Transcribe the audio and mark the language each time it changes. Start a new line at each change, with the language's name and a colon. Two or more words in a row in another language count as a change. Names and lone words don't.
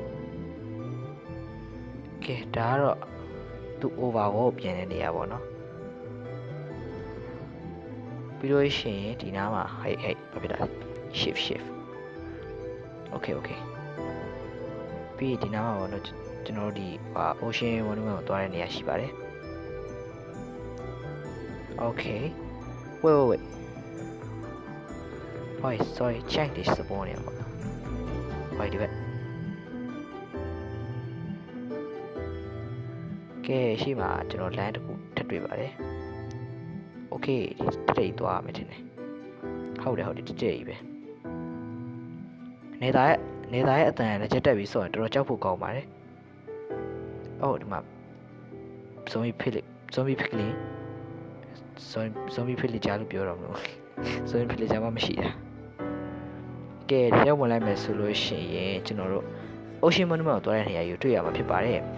Burmese: ကဲဒါကတော့သူ over ကိုပြင်တဲ့နေရာပေါ့နော်ပြီးလို့ရှိရင်ဒီနားမှာဟိတ်ဘာဖြစ်တာ
English: shift okay
Burmese: ပြီးဒီနားမှာပေါ့နော်ကျွန်တော်တို့ဒီ Ocean Monument ကိုသွားတဲ့နေရာရှိပါတယ်
English: okay wait sorry check this spawn
Burmese: ရပါ wait ဒီဘက်ကဲရှိမှာကျွန်တော် land တစ်ခုထပ်တွေ့ပါတယ် okay ဒီတိတ်သွားမယ်ထင်တယ်ဟုတ်တယ်တိတ်ကြီးပဲနေသားရဲ့အတန်လည်းချက်တက်ပြီးဆိုရင်တော်တော်ကြောက်ဖို့ကောင်းပါတယ်ဒီမှာ
English: zombie pig
Burmese: လေး
English: zombie pig
Burmese: လေးကြားလို့ပြောတော့မလို့
English: zombie pig
Burmese: လေးကြားမှမရှိတာကဲဒီရောက်ဝင်လိုက်မယ်ဆိုလို့ရှိရင်ကျွန်တော်တို့ Ocean Monument ကိုတွားတဲ့နေရာကိုတွေ့ရမှာဖြစ်ပါတယ်